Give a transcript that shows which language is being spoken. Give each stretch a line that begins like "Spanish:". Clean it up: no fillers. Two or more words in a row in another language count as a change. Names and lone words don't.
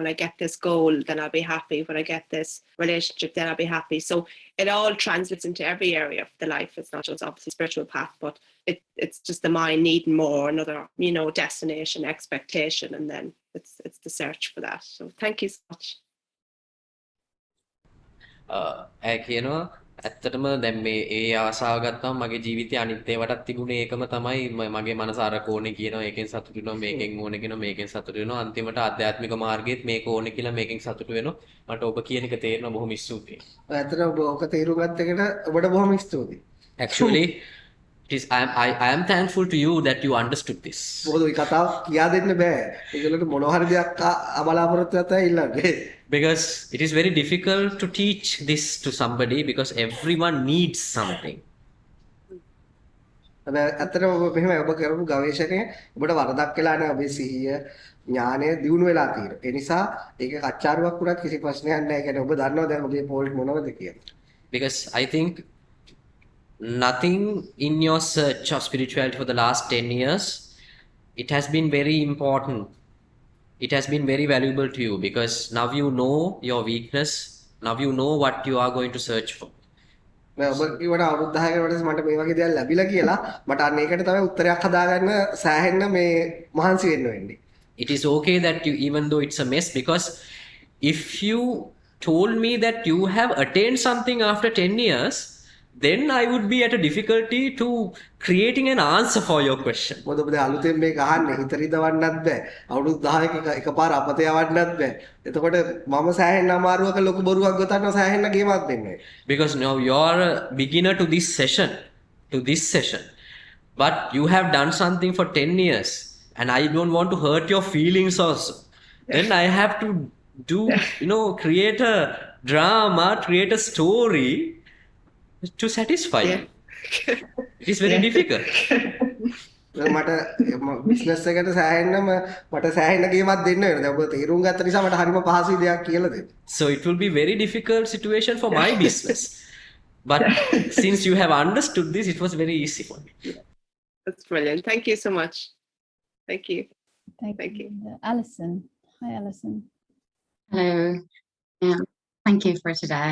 English: When I get this goal, then I'll be happy. When I get this relationship, then I'll be happy. So it all translates into every area of the life. It's not just obviously spiritual path, but it's just the mind needing more, another, destination, expectation, and then it's the search for that. So thank you so much.
Sinhala: ඇත්තටම දැන් මේ ඒ ආසාව ගත්තම මගේ ජීවිතේ අනිත් ඒවටත් තිබුණේ ඒකම තමයි මගේ මනස අර කෝණේ කියනවා ඒකෙන් සතුටු වෙනවා මේකෙන් ඕනේ කියනවා මේකෙන් සතුටු වෙනවා අන්තිමට ආධ්‍යාත්මික මාර්ගයේත් මේක ඕනේ කියලා මේකෙන් සතුටු වෙනවා මට ඔබ කියන එක තේරෙනවා බොහොම ස්තුතියි. ඇත්තට ඔබ ඔක තේරුම් ගත්ත එකට ඔබට බොහොම ස්තුතියි.
English: Actually, I am thankful to you that you understood this.
Sinhala: මොකද ওই කතාව කියා දෙන්න බෑ. ඒගොල්ලන්ට මොනවා හරි දෙයක් බලාපොරොත්තු වෙලා ඉල්ලන්නේ.
English: Because it is very difficult to teach this to somebody because everyone needs something.
Sinhala: ඇත්තටම ඔබ මෙහෙම ඔබ කරපු ගවේෂණය ඔබට වරදක් වෙලා නැහැ. ඔබේ සිහිය ඥානය දියුණු වෙලා තියෙනවා. ඒ නිසා ඒක කච්චාරුවක් වුණත් කිසි ප්‍රශ්නයක් නැහැ. ඒ කියන්නේ ඔබ දන්නවා දැන් ඔබේ පොයින්ට් මොනවද කියලා.
English: Because I think nothing in your search of spirituality for the last 10 years, it has been very important. It has been very valuable to you because now you know your weakness. Now you know what you are going to search for.
Sinhala: මම ඔබ කිව්වට අවුරුදු 10කට මට මේ වගේ දේවල් ලැබිලා කියලා මට අන්න ඒකට තමයි උත්තරයක් හදාගන්න සෑහෙන්න මේ මහන්සි වෙන්න වෙන්නේ.
English: It is okay that you, even though it's a mess, because if you told me that you have attained something after 10 years, then I would be at a difficulty to creating an answer for your question.
Sinhala: මොකද ඔබ දැන් අලුතෙන් මේක අහන්නේ හිතරිද වන්නත් බෑ. අවුරුදු 10ක එකපාර අපතේ යවන්නත් බෑ. එතකොට මම සෑහෙන්න අමාරුවක ලොකු බොරුවක් ගොතන්න සෑහෙන්න ගේමක් දෙන්නේ.
English: Because now you're a beginner to this session, but you have done something for 10 years and I don't want to hurt your feelings also. Then I have to do, create a drama, create a story to satisfy you. It is very difficult.
Sinhala: මට බිස්නස් එකට සෑහෙන්නම මට සෑහෙන්න ගේමක් දෙන්න වෙනවා. දැන් ඔබ තීරුම් ගත්ත නිසා මට හරිම පහසුයි දෙයක් කියලා දෙන්න.
English: So it will be very difficult situation for my business. But since you have understood this, it was very easy for me. That's brilliant. Thank you so much. Thank you. Thank you. Alison. Hi, Alison. Hello. Thank you for today.